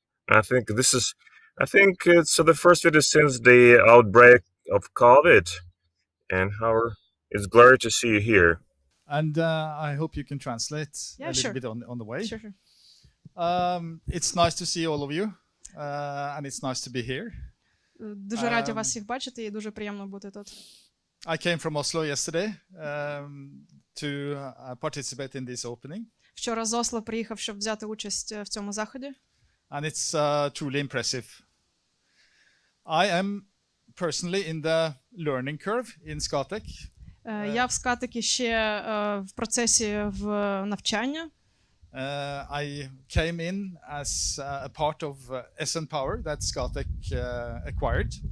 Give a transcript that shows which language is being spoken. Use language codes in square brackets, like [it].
[en] I think this is, I think it's the first video since the outbreak of COVID. And Halvor, it's glad to see you here. And I hope you can translate Yeah, a little sure. bit on the way. Sure, sure. It's nice to see all of you, and it's nice to be here. [uk] Дуже раді вас всіх бачити і дуже приємно бути тут. [en] I came from Oslo yesterday to participate in this opening. [uk] Вчора з Осло приїхав, щоб взяти участь в цьому заході. [en] And it's truly impressive. I am personally in the learning curve in Scatec. [uk] Я в Scatec ще в процесі в навчання. [en] I came in as a part of SN Power that Scatec acquired.